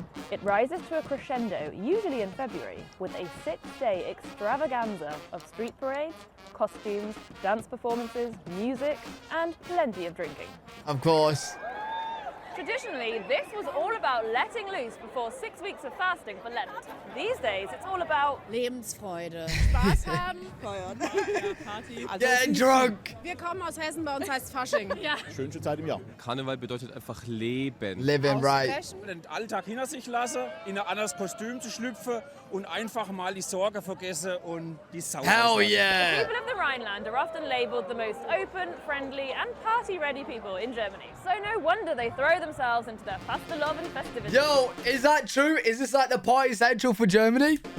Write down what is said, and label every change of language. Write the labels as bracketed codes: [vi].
[en] It rises to a crescendo, usually in February, with a 6-day extravaganza of street parades, costumes, dance performances, music, and plenty of drinking. Of course. Traditionally, this was all about letting loose before 6 weeks of fasting for Lent. These days, it's all about [de] Lebensfreude, Spaß haben, feiern. Party. Also [en] Get drunk. [de] wir kommen aus Hessen, bei uns heißt Fasching. Ja. Schönste Zeit im Jahr. Karneval bedeutet einfach Leben. [en] Living right. [de] Ausbrechen. Den Alltag hinter sich lassen, in ein anderes Kostüm zu schlüpfen und einfach mal die Sorge vergessen und die Sau [en] Hell [de] auslassen. [en] yeah. people of the Rhineland are often labelled the most open, friendly, and party-ready people in Germany. So no wonder they throw themselves into their Fastelovn and festivities. Yo, is that true? Is this like the party central for Germany?